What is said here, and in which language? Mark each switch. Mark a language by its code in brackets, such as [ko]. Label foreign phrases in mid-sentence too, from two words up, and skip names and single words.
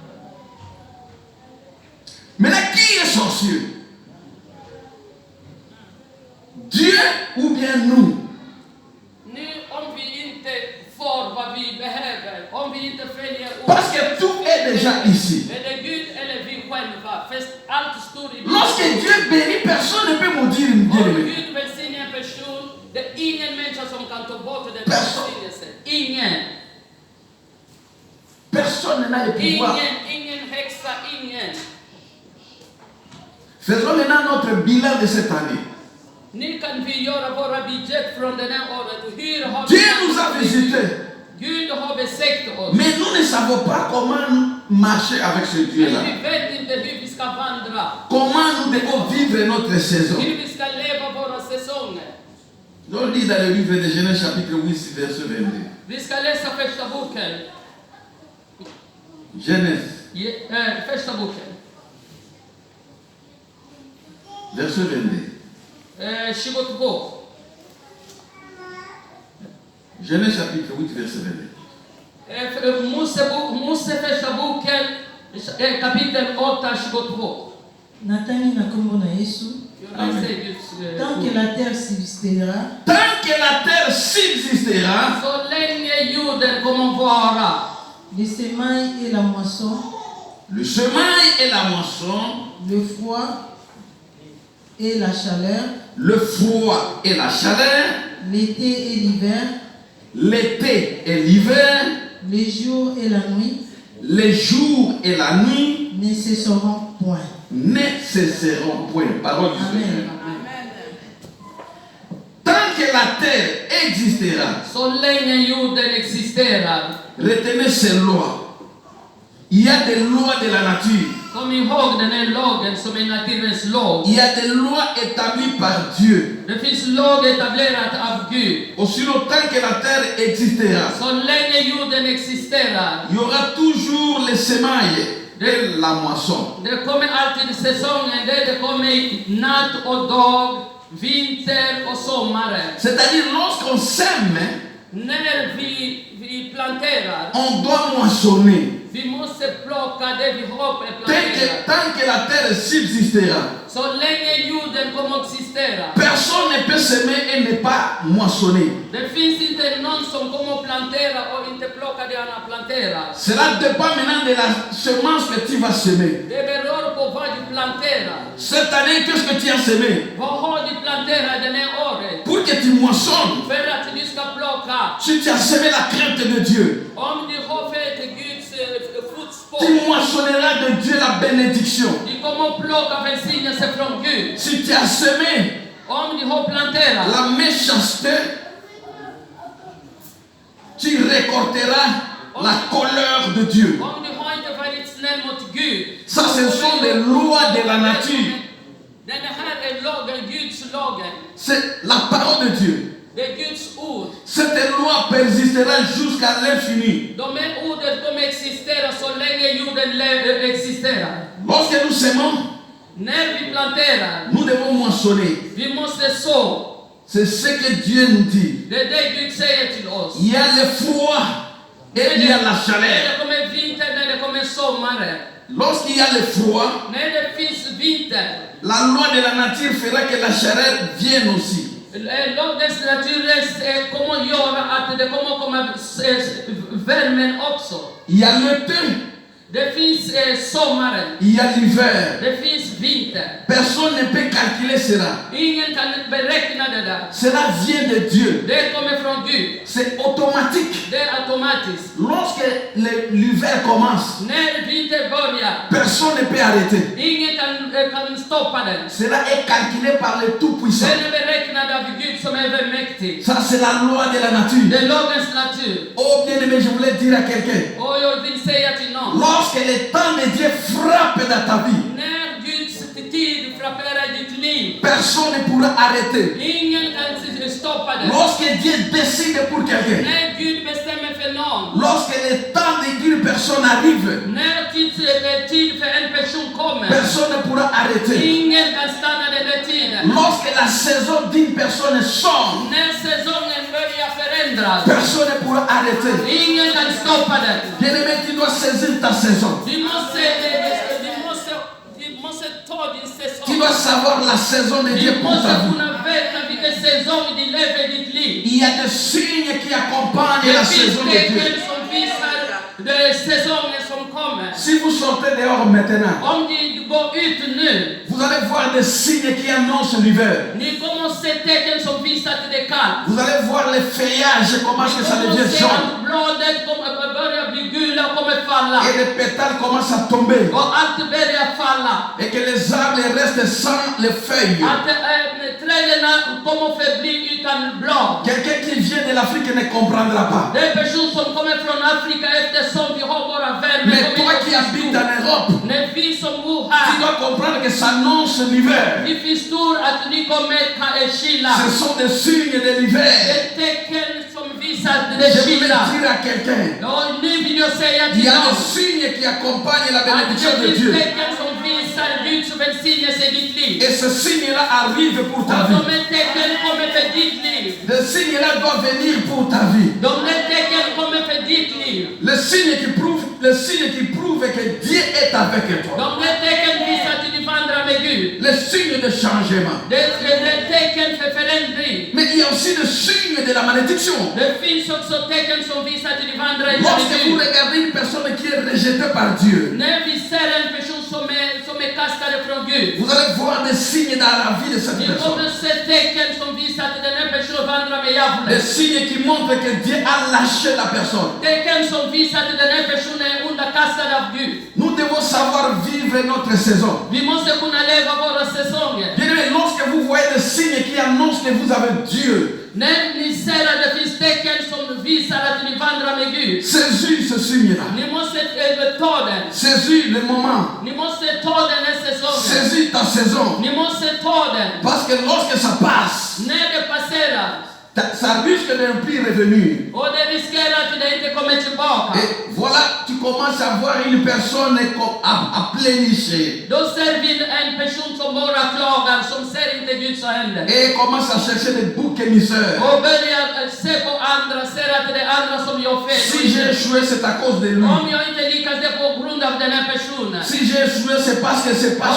[fr] Maintenant, qui est sorcier? Dieu ou bien nous? [sv] Nu om vi inte får vad vi behöver, om vi inte följer [fr] Parce que tout est déjà ici. [sv] är det Gud eller vi själva? För allt står i [fr] Lorsque Dieu bénit, personne ne peut maudire une [sv] Om [fr] bien-aimée. [sv] Gud välsignar en person, det är ingen människa som kan ta bort den Person. välsignelsen. Ingen. [fr] Personne n'a le pouvoir. [sv] Ingen häxa, ingen. [fr] Faisons maintenant notre bilan de cette année. [sv] Nu kan vi göra våra budget från den här året. Hur har [fr] Dieu nous a visités. [sv] Gud har besökt oss. [fr] Mais nous ne savons pas comment marcher avec ce Dieu-là. [sv] Men vi vet inte hur vi ska vandra. [fr] Comment nous devons vivre notre saison. [sv] Hur vi ska leva våra säsonger. [fr] On lit dans le livre de Genèse chapitre 8, verset 22. [sv] Vi ska läsa första boken. [fr] Genèse, [sv] Första boken. [fr] verset 22. 22. Genèse chapitre 8, verset 22. [sv] Mose första boken, kapitel 8, 22. [ln] Natangi na kombo na Yesu. Amen. [fr] Tant que la terre subsistera, Tant que la terre subsistera, [sv] Så länge jorden kommer vara, [fr] le semail et la moisson, le semail et la moisson, le froid et la chaleur, le froid et la chaleur, l'été et l'hiver, l'été et l'hiver, les jours et la nuit les jours et la nuit ne cesseront point. ne cesseront point. Parole du Seigneur. Amen. Tant que la terre existera, [sv] så länge jorden existerar. [fr] retenez ces lois. Il y a des lois de la nature. [sv] Kom ihåg den här lagen som är naturens lag. [fr] Il y a des lois établies par Dieu. [sv] Det finns lag etablerat av Gud. [fr] Aussi longtemps que la terre existera, [sv] Så länge jorden existerar, [fr] il y aura toujours les semailles et la moisson. [sv] det kommer alltid säsongen där det kommer natt och dag, vinter och sommar. [fr] C'est-à-dire, lorsqu'on sème, [sv] När vi planterar, [fr] on doit moissonner. [sv] vi måste plocka det vi har planterat. [fr] Tant que la terre subsistera, [sv] Så länge jorden kommer att existera. [fr] personne ne peut semer et ne pas moissonner. [sv] Det finns inte någon som kommer att plantera och inte plocka det han har planterat. [fr] Cela dépend maintenant de la semence que tu vas semer. [sv] Det beror på vad du planterar. [fr] Cette année, qu'est-ce que tu as semé? [sv] Vad har du planterat den här året? [fr] Pour que tu moissonnes, [sv] För att du ska plocka. [fr] si tu as semé la crainte de Dieu, [sv] Om du har följt Guds fotspår, [fr] tu moissonneras de Dieu la bénédiction. [sv] du kommer att plocka välsignelse från Gud. [fr] Si tu as semé [sv] Om du har planterat, [fr] la méchanceté, tu récolteras la colère de Dieu. [sv] om du har inte varit snäll mot Gud. [fr] Ça, ce sont les lois de la nature. [sv] Den här är lagen, Guds lagen. [fr] C'est la parole de Dieu. [sv] Det är Guds ord. [fr] Cette loi persistera jusqu'à l'infini. [sv] De här orden kommer existera så länge jorden existerar. [fr] Lorsque nous semons, [sv] När vi planterar, [fr] nous devons moissonner. [sv] vi måste så. [fr] C'est ce que Dieu nous dit. [sv] Det är det Gud säger till oss. [fr] Il y a le froid et il y a la [sv] När [fr] chaleur. [sv] det kommer vinter, när det kommer sommar. [fr] Lorsqu'il y a le froid, [sv] När det finns vinter, [fr] la loi de la nature fera que la chaleur vienne aussi. [sv] lagens natur kommer att göra att det kommer att komma värmen också. [fr] Il y a l'été, [sv] Det finns sommaren, [fr] il y a l'hiver. [sv] det finns vinter. [fr] Personne ne peut calculer cela. [sv] Ingen kan beräkna det där. [fr] Cela vient de Dieu. [sv] Det kommer från Gud. [fr] C'est automatique. [sv] Det är automatiskt. [fr] Lorsque l'hiver commence, [sv] När vinter börjar, [fr] personne ne peut arrêter. [sv] ingen kan stoppa den. [fr] Cela est calculé par le Tout-Puissant. [sv] Den är beräknad av Gud som är övermäktig. [fr] Ça, c'est la loi de la nature. [sv] Det är lagens natur. [fr] Oh bien-aimé, je voulais dire à quelqu'un. [sv] Och jag vill säga till någon. [fr] Lorsque le temps de Dieu frappe dans ta vie, [sv] När Guds tid frapperar ditt liv, [fr] personne ne pourra arrêter. [sv] Ingen kan stoppa det. [fr] Lorsque Dieu décide pour quelqu'un, [sv] När Gud bestämmer för någon, [fr] lorsque le temps d'une personne arrive, [sv] när tid för en person kommer, [fr] personne ne pourra arrêter. [sv] ingen kan stanna den där tiden. [fr] Lorsque la saison d'une personne change, [sv] När säsongen börjar förändras, [fr] personne ne pourra arrêter. [sv] ingen kan stoppa den. [fr] Bien-aimé, tu dois saisir ta saison. [sv] Vi måste ta din säsong. [fr] Tu dois savoir la saison de Dieu [sv] Vi [fr] pour [sv] måste [fr] ta vie. [sv] kunna veta vilken säsong du lever ditt liv. [fr] Il y a des signes qui accompagnent [sv] Det [fr] la [sv] finns [fr] saison de Dieu. [sv] tecken som visar det är säsongen som kommer. [fr] Si vous sortez dehors maintenant, [sv] Om du går ut nu, [fr] vous allez voir des signes qui annoncent l'hiver. [sv] ni kommer att se tecken som visar att det är kallt. [fr] Vous allez voir les feuillages, comment est-ce que ça [sv] Ni kommer [fr] devient [sv] att se [fr] jaune. [sv] att bladet kommer börja bli gula och kommer falla. [fr] Et les pétales commencent à tomber. [sv] Och allt börjar falla. [fr] Et que les arbres restent sans les feuilles. [sv] Att träden kommer att förbli utan blad. [fr] Quelqu'un qui vient de l'Afrique ne comprendra pas. [sv] Det är person som kommer från Afrika eftersom vi har våra värme. [fr] Mais toi qui habites en Europe, [sv] När vi som bor [fr] tu [sv] här, [fr] dois comprendre que ça annonce l'hiver. [sv] vi förstår att ni kommer kyla. [fr] Ce sont des signes de [sv] Det [fr] l'hiver. [sv] är tecken som visar att det är [fr] Je voulais [sv] kyla. [fr] dire à quelqu'un, [sv] Och nu vill jag säga [fr] il [sv] till [fr] y a des [sv] dem [fr] signes qui accompagnent la [sv] att [fr] bénédiction [sv] det [fr] de [sv] finns [fr] Dieu. [sv] tecken som visar Guds välsignelse i ditt liv. [fr] Et ces signes-là arrivent pour ta [sv] Och [fr] vie. [sv] de här tecken kommer för ditt liv. [fr] Les signes-là doivent venir pour ta vie. [sv] De här tecken kommer för ditt liv. [fr] Les signes qui prouvent que Dieu est avec toi. [sv] De här tecken visar att du vandrar med Gud. [fr] Les signes de changement. [sv] Det är tecken för förändring. [fr] Mais il y a aussi des signes de la malédiction. [sv] Det finns också tecken som visar att du vandrar inte med [fr] Lorsque vous [sv] Gud. [fr] regardez une personne qui est rejetée par Dieu, [sv] När vi ser en person som är kastad från Gud, [fr] vous allez voir des signes dans la vie de cette [sv] vi [fr] personne. [sv] kommer se tecken som visar att den här personen vandrar med [fr] Des [sv] djävulen. [fr] signes qui montrent que Dieu a lâché la personne. [sv] Tecken som visar att den här personen är underkastad av Gud. [fr] Nous devons savoir vivre notre saison. [sv] Vi måste kunna leva våra säsonger. [fr] Bien-aimé, lorsque vous voyez des signes qui annoncent que vous avez Dieu, [sv] När ni ser att det finns tecken som visar att ni vandrar med Gud, [fr] saisis ce signe-là. [sv] ni måste ta den. [fr] Saisis le moment. [sv] Ni måste ta den här säsongen. [fr] Saisis ta saison. [sv] Ni måste ta den. [fr] Parce que lorsque ça passe, [sv] När det passerar, [fr] ça risque de ne plus revenir. [sv] och det riskerar att det inte kommer tillbaka. [fr] Et voilà, tu commences à voir une personne à pleurnicher. [sv] Då ser vi en person som bara klagar, som ser inte Guds händer. [fr] Et commence à chercher des boucs émissaires. [sv] Och börjar se på andra, ser att det är andra som gör fel. [fr] Si j'ai échoué, c'est à cause de lui. [sv] Om jag inte lyckas, det är på grund av den här personen. [fr] Si j'ai échoué, c'est parce que c'est parce